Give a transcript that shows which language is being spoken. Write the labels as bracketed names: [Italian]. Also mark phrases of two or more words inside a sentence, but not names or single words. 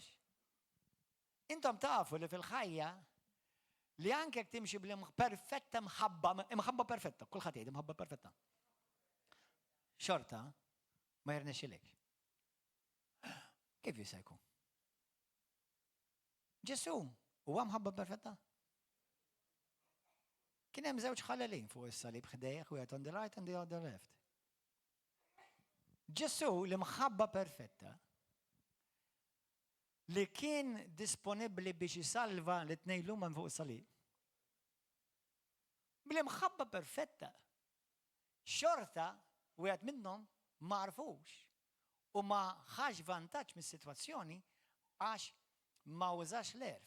[Maltese] Intom tafu li fil-ħajja li anke jekk timxi perfetta imħabba perfetta, kulħadd jgħid imħabba perfetta. Xorta ma jirnexxilek. Kif jista' jkun? Ġesu huwa mħabba perfetta. Kien hemm żewġ ħalelin fuq is-salib ħdejh wieħed [English] on the right and the other left. [Maltese] Ġesu li mħabba perfetta li kien disponibbli biex isalva li tnejn lum fuq is-salib. Bl-imħabba perfetta. Xorta wieħed minnhom ma rfux u ma ħax vantaġġ mis-sitwazzjoni għax ma użax l-erf.